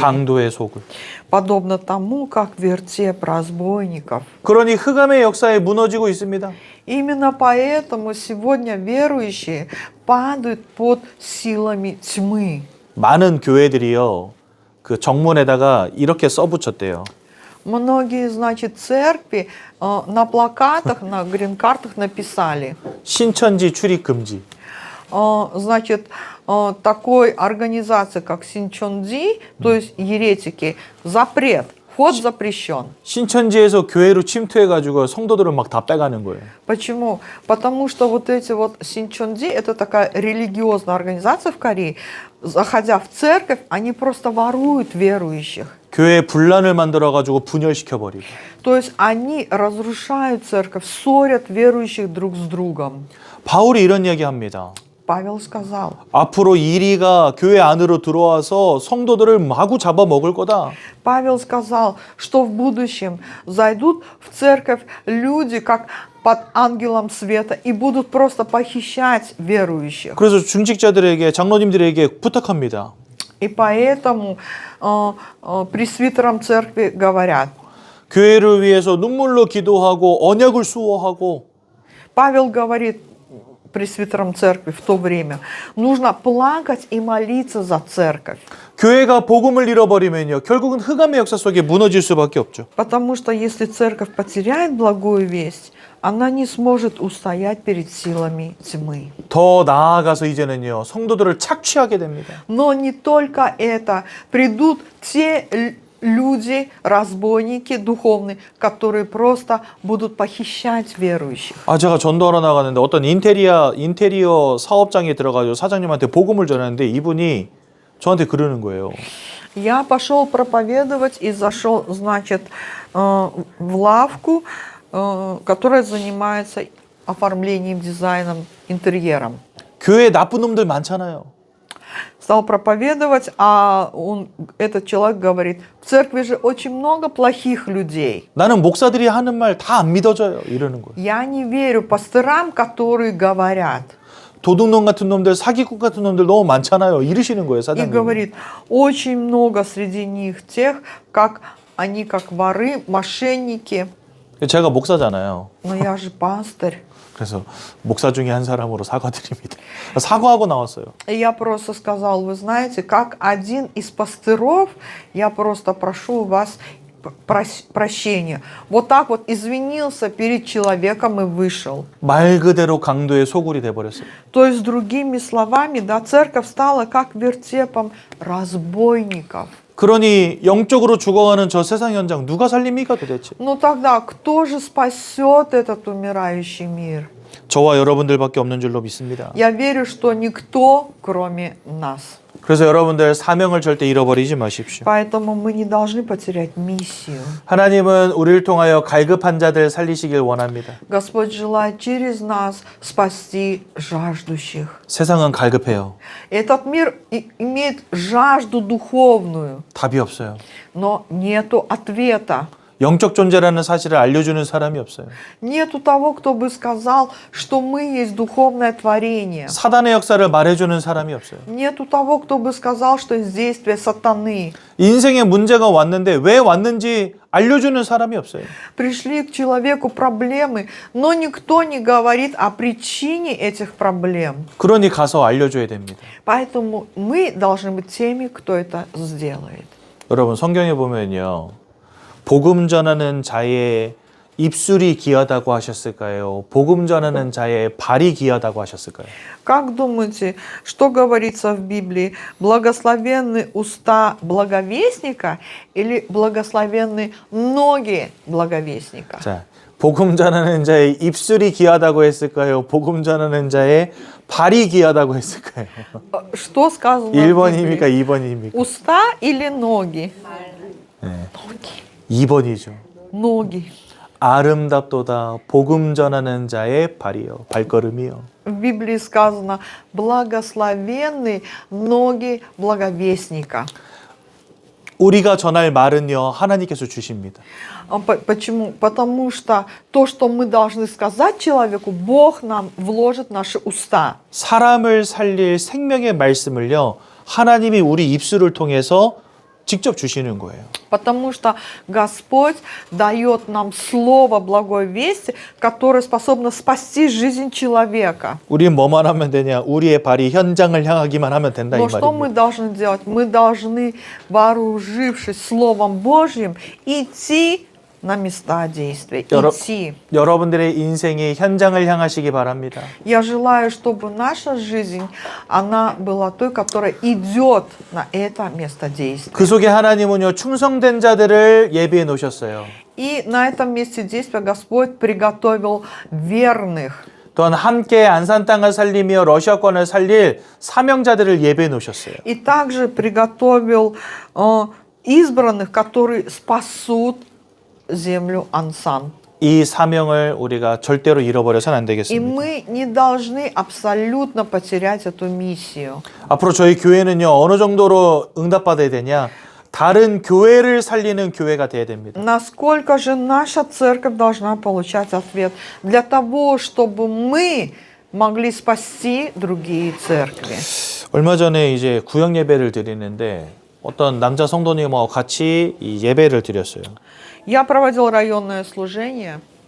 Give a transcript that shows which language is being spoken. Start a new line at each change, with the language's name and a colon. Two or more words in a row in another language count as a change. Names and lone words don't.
Korean: 강도의 소굴.
Russian: Подобно тому, как вертеп разбойников.
Korean: 그러니 흑암의 역사에 무너지고 있습니다.
Russian: Именно поэтому сегодня верующие падают под силами тьмы.
Korean: 많은 교회들이요. 그 정문에다가 이렇게 써붙였대요.
Russian: Многие, значит, церкви на плакатах, на грин-картах написали,
Korean: 신천지 출입 금지.
Russian: значит, такой организации, как Синчонди, то есть еретики, запрет, вход запрещен.
Korean: 신천지에서 교회로 침투해가지고 성도들을 막 다 빼가는 거예요.
Russian: Почему? Потому что вот эти вот Синчонди, это такая религиозная организация в Корее, заходя в церковь, они просто воруют верующих.
Korean: 교회에 분란을 만들어가지고 분열시켜버리고.
Russian: То есть они разрушают церковь, ссорят верующих друг с другом.
Korean: 바울이 이런 이야기 합니다.
Russian: Павел сказал,
Korean: 앞으로 이리가 교회 안으로 들어와서 성도들을 마구 잡아먹을 거다.
Russian: Павел сказал, что в будущем зайдут в церковь люди, как под ангелом света, и будут просто похищать верующих.
Korean: 그래서 중직자들에게 장로님들에게 부탁합니다.
Russian: И поэтому пресвитерам церкви говорят,
Korean: 교회를 위해서 눈물로 기도하고 언약을 수호하고
Russian: Павел говорит пресвитерам церкви в то время, нужно плакать и молиться за церковь.
Korean: 교회가 복음을 잃어버리면요. 결국은 흑암의 역사 속에 무너질 수밖에 없죠.
Russian: Потому что если церковь потеряет благую весть, она не сможет устоять перед силами тьмы.
Korean: 더 나아가서 이제는요. 성도들을 착취하게 됩니다.
Russian: Но не только это. Придут те люди, разбойники духовные, которые просто будут похищать верующих.
Korean: 제가 전도하러 나가는데 어떤 인테리어 사업장에 들어가서 사장님한테 복음을 전하는데 이분이 저한테 그러는 거예요.
Russian: Я пошел проповедовать и зашел, значит, в лавку, которая занимается оформлением, дизайном, интерьером.
Korean: 교회에 나쁜 놈들 많잖아요.
Russian: Стал проповедовать, а этот человек говорит, в церкви же очень много плохих людей.
Korean: 나는 목사들이 하는 말 다 안 믿어져요. 이러는 거예요.
Russian: Я не верю пастырам, которые говорят.
Korean: 도둑놈 같은 놈들, 사기꾼 같은 놈들 너무 많잖아요. 이러시는 거예요,
Russian: И
Korean: 사장님.
Russian: говорит, очень много среди них тех, как они как воры, мошенники.
Korean: 제가 목사잖아요.
Russian: Но я же пастырь.
Korean: 그래서 목사 중에 한 사람으로 사과드립니다. 사과하고 나왔어요.
Russian: И я просто сказал, вы знаете, как один из пастыров, я просто прошу у вас прощения. Вот так вот извинился перед человеком и вышел.
Korean: 말 그대로 강도의 소굴이 돼버렸어요.
Russian: То есть, другими словами, да, церковь стала как вертепом разбойников.
Korean: 그러니 영적으로 죽어가는 저 세상 현장 누가 살립니까 도대체?
Russian: Ну тогда кто же спасет этот умирающий мир?
Korean: 저와 여러분들밖에 없는 줄로 믿습니다.
Russian: Я верю, что никто, кроме нас.
Korean: 그래서 여러분들 사명을 절대 잃어버리지 마십시오.
Russian: Поэтому мы не должны потерять миссию.
Korean: 하나님은 우리를 통하여 갈급한 자들 살리시길 원합니다.
Russian: Господь желает через нас спасти жаждущих.
Korean: 세상은 갈급해요.
Russian: Этот мир имеет жажду духовную,
Korean: 답이 없어요.
Russian: но нету ответа.
Korean: 영적 존재라는 사실을 알려주는 사람이 없어요.
Russian: Нету того, кто бы сказал, что мы есть духовное творение.
Korean: 사단의 역사를 말해주는 사람이 없어요.
Russian: Нету того, кто бы сказал, что есть действие сатаны.
Korean: 인생에 문제가 왔는데 왜 왔는지 알려주는 사람이 없어요.
Russian: Пришли к человеку проблемы, но никто не говорит о причине этих проблем.
Korean: 그러니 가서 알려줘야 됩니다.
Russian: Поэтому мы должны быть теми, кто это сделает.
Korean: 여러분 성경에 보면요. 복음 전하는 자의 입술이 귀하다고 하셨을까요? 복음 전하는 자의 발이 귀하다고 하셨을까요?
Russian: Как думаете, что говорится в Библии? Благословенны уста благовестника или благословенны ноги благовестника?
Korean: 자, 복음 전하는 자의 입술이 귀하다고 했을까요? 복음 전하는 자의 발이 귀하다고 했을까요?
Russian: Что сказано в
Korean: 1번입니까?
Russian: Библии?
Korean: 2번입니까?
Russian: Уста или ноги?
Korean: 네. 2번이죠.
Russian: Ноги.
Korean: 아름답도다 복음 전하는 자의 발이요. 발걸음이요.
Russian: В Библии сказано, благословенны ноги благовестника.
Korean: 우리가 전할 말은요. 하나님께서 주십니다.
Russian: Почему? Потому что то, что мы должны сказать человеку, Бог нам вложит в наши уста.
Korean: 사람을 살릴 생명의 말씀을요. 하나님이 우리 입술을 통해서 직접 주시는 거예요.
Russian: Потому что Господь дает нам слово благой вести, которое способно спасти жизнь человека.
Korean: 우리는 뭐만 하면 되냐? 우리의 발이 현장을 향하기만 하면 된다 이
Russian: Но что мы
Korean: 말입니다.
Russian: должны делать? Мы должны, вооружившись Словом Божьим, идти на места действия. Идти.
Korean: 여러분들의 인생이 현장을 향하시기 바랍니다.
Russian: Я желаю, чтобы наша жизнь, она была той, которая идет на это место действия.
Korean: 그 속에 하나님은요 충성된 자들을 예비해 놓으셨어요.
Russian: И на этом месте действия Господь приготовил верных.
Korean: 또한 함께 안산 땅을 살리며 러시아권을 살릴 사명자들을 예배해 놓으셨어요.
Russian: И также приготовил избранных, которые спасут землю Ансан.
Korean: 이 사명을 우리가 절대로 잃어버려서는 안
Russian: И
Korean: 되겠습니다.
Russian: мы не должны абсолютно потерять эту миссию.
Korean: 앞으로 저희 교회는요 어느 정도로 응답받아야 되냐? 다른 교회를 살리는 교회가 돼야 됩니다.
Russian: Насколько же наша церковь должна получать ответ для того, чтобы мы могли спасти другие церкви?
Korean: 얼마 전에 이제 구역 예배를 드리는데 어떤 남자 성도님하고 같이 이 예배를 드렸어요.
Russian: Я проводил районное служение,